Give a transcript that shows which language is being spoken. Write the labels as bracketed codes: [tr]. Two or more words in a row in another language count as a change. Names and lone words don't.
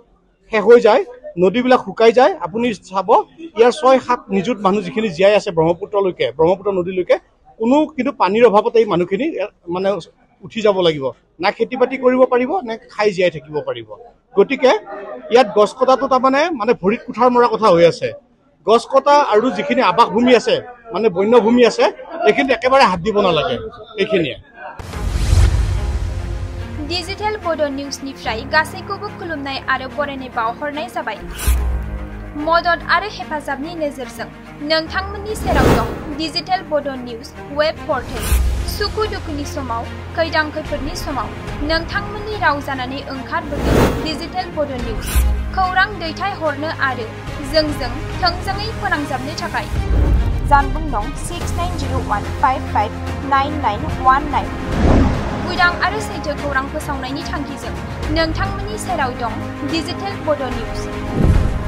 [as] শেষ হৈ যায় নদীবিলাক শুকাই যায় আপুনি চাব ইয়াৰ 6-7 নিযুত মানুহ যিখিনি জীয়াই আছে ব্ৰহ্মপুত্ৰ নদীলৈকে কোনো কিন্তু পানীৰ অভাৱতে এই মানুহখিনি মানে উঠি যাব লাগিব না খেতি বাতি কৰিব পাৰিব নে খাই জীয়াই থাকিব পাৰিব গতিকে ইয়াত গছ কটাটো তাৰমানে মানে ভৰিত কুঠাৰ মৰা কথা হৈ আছে গছ কটা আৰু যিখিনি আৱাস ভূমি আছে মানে বন্যভূমি আছে এইখিনি একেবাৰে হাত দিব নালাগে এইখিনিয়ে [brx] डिजिटेल बोडो न्यूजनिफ्राय गासैखौबो खुलुमनाय आरो बरायनाय बावहरनाय जाबाय मदद आरो हेफाजाबनि नोजोरजों नोंथांमोननि सेराव दं डिजिटेल बोडो न्यूज [en] web portal [brx] सुखु दुखुनि समाव खैदां खैफोदनि समाव नोंथांमोननि राव जानानै ओंखारबोगोन डिजिटेल बोडो न्यूज खौरां दैथायहरनो आरो जोंजों थोंजोङै फोनांजाबनो थाखाय जानबुं दं 6901559919 उदां आरो सैथो खौरां फोसावनायनि थांखिजों नोंथांमोननि सेराव दं डिजिटेल बोडो न्यूज